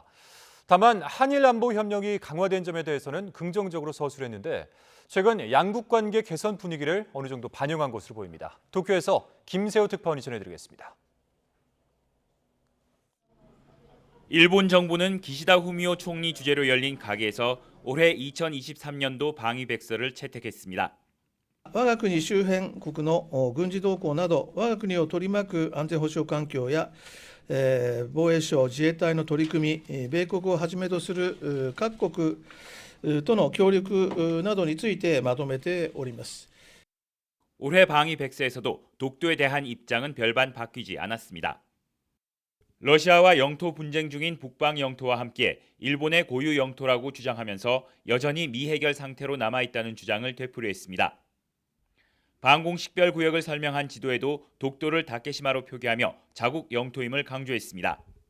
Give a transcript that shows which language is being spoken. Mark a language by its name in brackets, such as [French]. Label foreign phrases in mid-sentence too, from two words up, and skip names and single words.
[Korean] 다만 한일 안보 협력이 강화된 점에 대해서는 긍정적으로 서술했는데 최근 양국 관계 개선 분위기를 어느 정도 반영한 것으로 보입니다. 도쿄에서 김세호 특파원이 전해드리겠습니다. 일본 정부는 기시다 후미오 총리 주재로 열린 가게에서 올해 2023년도 방위백서를 채택했습니다. [Japanese] 我が国周辺国の軍事動向など、我が国を取り巻く安全保障環境や、防衛省、自衛隊の取り組み、米国をはじめとする各国との協力などについてまとめております。 [Korean] 올해 방위백서에서도 독도에 대한 입장은 별반 바뀌지 않았습니다. 러시아와 영토 분쟁 중인 북방 영토와 함께 일본의 고유 영토라고 주장하면서 여전히 미해결 상태로 남아있다는 주장을 되풀이했습니다. 방공식별 구역을 설명한 지도에도 독도를 다케시마로 표기하며 자국 영토임을 강조했습니다.